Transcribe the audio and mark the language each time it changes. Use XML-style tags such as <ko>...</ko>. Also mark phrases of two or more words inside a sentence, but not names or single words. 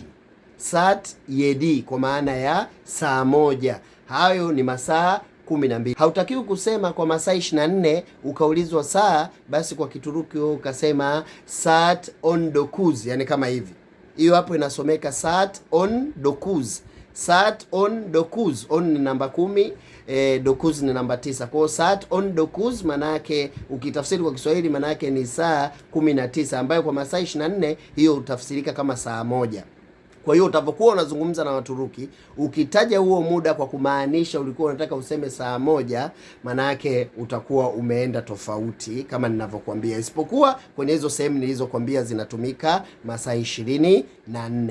<sw>Saat 7 kwa maana ya saa moja. Hayo ni masaa 12. Hautakiwi kusema kwa masaa 24 ukaulizwa saa, basi kwa Kituruki wewe ukasema saat 19, yani kama hivi. Hiyo hapo inasomeka saat 19. Saat 19. On ni namba 10, 9 ni namba 9. Kwa hiyo saat 19 maana yake ukitafsiri kwa Kiswahili maana yake ni saa 19, ambayo kwa masaa 24 hiyo utafsirika kama saa moja. Kwa hiyo utakapokuwa unazungumza na Waturuki, ukitaja huo muda kwa kumaanisha ulikuwa unataka useme saa moja, maana yake utakuwa umeenda tofauti kama ninavyokuambia, isipokuwa kwenye hizo sehemu nilizokuambia zinatumika masaa 24.</sw>